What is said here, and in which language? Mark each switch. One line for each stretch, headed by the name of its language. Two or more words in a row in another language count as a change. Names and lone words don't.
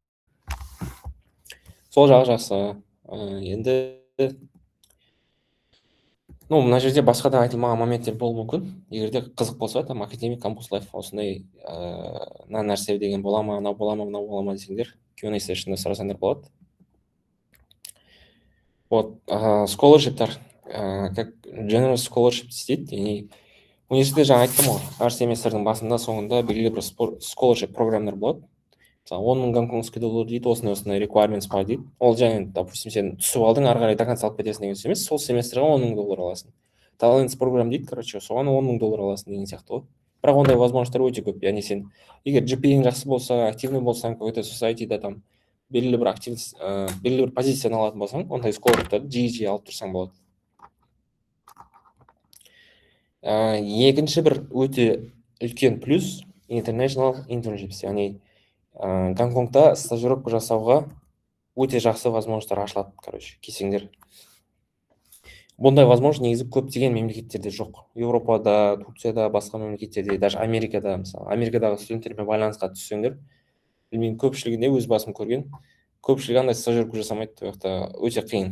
Kazakh: Сол жағы жақсы. Енді мына жерде басқа да айтылмаған моменттер болуы мүмкін. Егер де қызық болса, там
English: academic campus life
Kazakh: осындай мына нәрсе деген бола ма, мынау бола ма десеңдер, Q&A сешнда сұрасаңдар болады. Вот, scholarship'тар, как
English: general scholarship
Kazakh: дейді, яғни университетте жаңа айттым ғой, әр семестрдің басында, соңында белгілі бір scholarship программдар болады. Мысалы 10.000
Russian: гонконгский доллар
Kazakh: дейді, осындай requirements бар дейді. Ол және, допустим, сен түсіп алдың, ары қарай
Russian: до конца
Kazakh: алып кетесің деген емес, сол семестрге 10.000 доллар аласың. Talents программ дейді, короче, соған 10.000 доллар аласың деген сияқты ғой. Бірақ ондай возможностьтар өте көп. Яғни сен егер GPA-ң жақсы болса, активный болсаң, какой-то society-да там белгілі бір позицияны алатын болсаң, ондай scholarship-тарды жиі алып тұрсаң болады. Екінші бір өте үлкен плюс
English: international internships,
Kazakh: яғни Гонконгта стажировка жасауға өте жақсы возможностьтар ашылады, короче, келсеңдер. Бұндай возможность негізі көптеген мемлекеттерде жоқ. Еуропада, Турцияда, басқа мемлекеттерде, даже Америкада, мысалы, Америкадағы студенттермен байланысқа түссеңдер, білмеймін, көпшілігінде өз басым көрген, көпшілігі андай стажировка жасамайды, ол жақта өте қиын.